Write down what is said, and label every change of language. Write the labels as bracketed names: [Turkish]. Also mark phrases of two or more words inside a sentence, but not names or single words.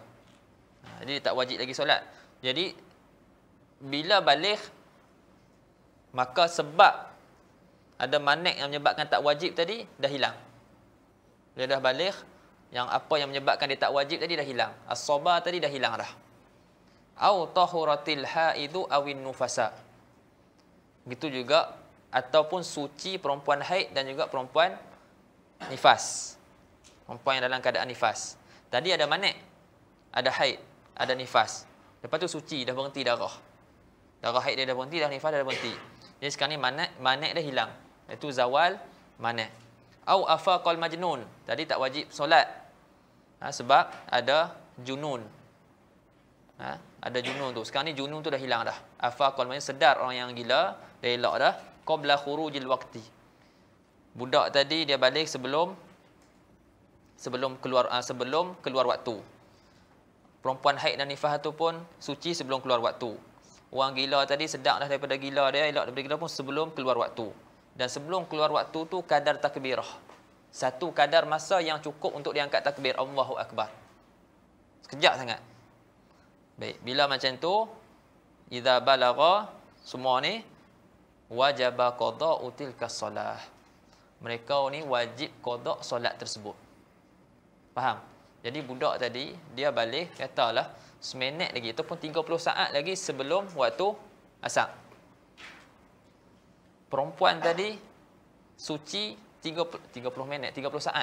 [Malay] Jadi dia tak wajib lagi solat. Jadi bila baligh, maka sebab ada manik yang menyebabkan tak wajib tadi dah hilang. Dia dah baligh, yang apa yang menyebabkan dia tak wajib tadi dah hilang. As-saba tadi dah hilang dah. [Arabic] أو طهرت الحائض أو النفساء. [Malay] Begitu juga, ataupun suci perempuan haid dan juga perempuan nifas. Perempuan yang dalam keadaan nifas. Tadi ada manik, ada haid, ada nifas. Lepas tu suci, dah berhenti darah. Darah haid dia dah berhenti, dah nifas dah berhenti. Jadi sekarang ni manik dah hilang. [Arabic] Itu زوال مانع. أو أفاق المجنون. [Malay] Tadi tak wajib solat. Sebab ada junun. Ada junun tu. Sekarang ni junun tu dah hilang dah. Afaqal maknanya sedar orang yang gila, dah elok dah. [Arabic] قبل خروج الوقت. [Malay] Budak tadi dia balik sebelum keluar waktu. Perempuan haid dan nifas tu pun suci sebelum keluar waktu. Orang gila tadi sedar dah daripada gila dia, elok daripada gila pun sebelum keluar waktu. Dan sebelum keluar waktu tu kadar takbirah. Satu kadar masa yang cukup untuk diangkat takbir [Arabic] الله أكبر. [Malay] Sekejap sangat. Baik, bila macam tu, [Arabic] إذا بلغ, [Malay] semua ni [Arabic] وجب قضاء تلك الصلاة. [Malay] Mereka ni wajib qada' solat tersebut. Faham? Jadi budak tadi dia balik, katalah seminit lagi ataupun 30 saat lagi sebelum waktu asar. Perempuan tadi suci 30 minit, 30 saat.